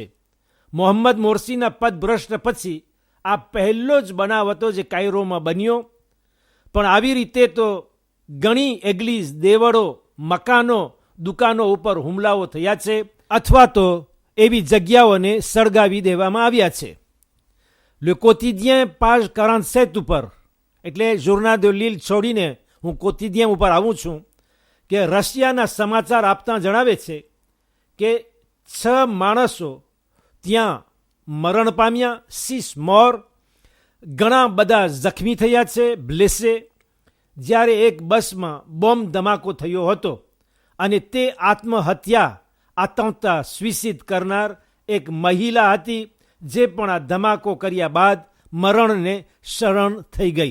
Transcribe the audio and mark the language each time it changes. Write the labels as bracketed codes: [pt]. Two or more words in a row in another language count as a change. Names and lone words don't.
[gu] મોહમ્મદ મોર્સીના પદભ્રષ્ટ પછી આ પહેલો જ બનાવ હતો જે કાયરોમાં બન્યો. પણ આવી રીતે તો ઘણી એગ્લીસ, દેવળો, મકાનો દુકાનો ઉપર હુમલાઓ થયા છે અથવા તો એવી જગ્યાઓને સળગાવી દેવામાં આવ્યા છે. Le quotidien page 47 ઉપર એટલે જોર્નાલ de Lille છોડીને હું quotidien ઉપર આવું છું કે રશિયાના સમાચાર આપતા જણાવે છે કે 6 માણસો ત્યાં મરણ પામ્યા, 6 મોર, ઘણા બધા જખમી થયા છે, બ્લેસે, જ્યારે એક બસમાં બોમ્બ ધમાકો થયો હતો અને તે આત્મહત્યા આતંકતા સ્વીસિદ કરનાર એક મહિલા હતી જે પણ આ ધમાકો કર્યા બાદ મરણને શરણ થઈ ગઈ.